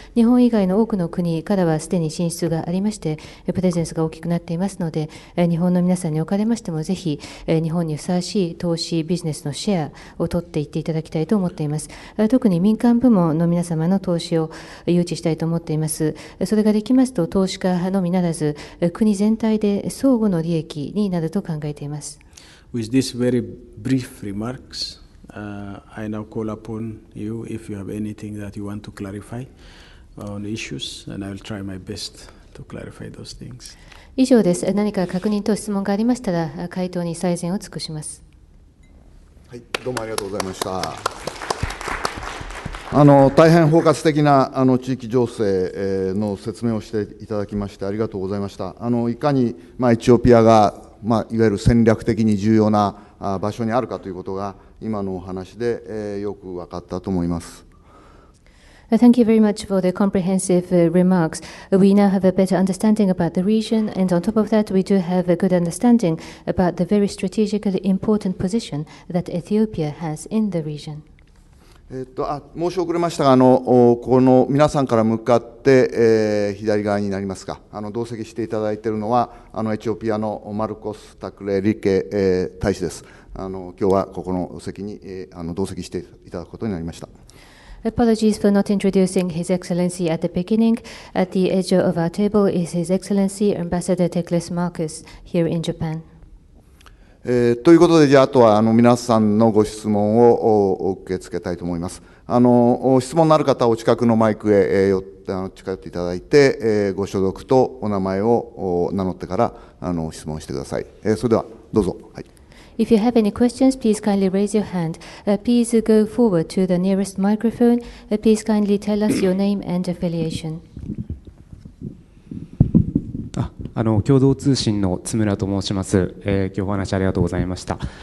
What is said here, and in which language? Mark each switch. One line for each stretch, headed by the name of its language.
Japanese: 日本以外の多くの国からはすでに進出がありましてプレゼンスが大きくなっていますので、日本の皆さんにおかれましてもぜひ日本にふさわしい投資ビジネスのシェアを取っていっていただきたいと思っています。特に民間部門の皆様の投資を誘致したいと思っています。それができますと投資家のみならず国全体で相互の利益になると考えています。
English: With these very brief remarks, I now call upon you if you have anything that you want to clarify on issues, and I will try my best to clarify those things.
Japanese: 以上です。何か確認と質問がありましたら回答に最善を尽くします。はい、どうもありがとうございました。大変包括的な地域情勢の説明をしていただきましてありがとうございました。いかにエチオピアがいわゆる戦略的に重要な場所にあるかということが今のお話でよく分かったと思います。
English: Thank you very much for the comprehensive remarks. We now have a better understanding about the region, and on top of that, we do have a good understanding about the very strategically important position that Ethiopia has in the region.
Japanese: 申し遅れましたが、この皆さんから向かって、左側になりますか、同席していただいているのは、エチオピアのマルコス・タクレ・リケ、大使です。今日はここの席に、同席していただくことになりました。
English: Apologies for not introducing His Excellency at the beginning. At the edge of our table is His Excellency Ambassador Tekles Marcus here in Japan.
Japanese: ということで、じゃあ、あとは皆さんのご質問を受け付けたいと思います。質問のある方はお近くのマイクへ近寄っていただいて、ご所属とお名前を名乗ってから質問してください。それではどうぞ。はい。
English: If you have any questions, please kindly raise your hand. Please go forward to the nearest microphone. Please kindly tell us your name and affiliation.
Japanese: 共同通信の津村と申します。今日お話ありがとうございました。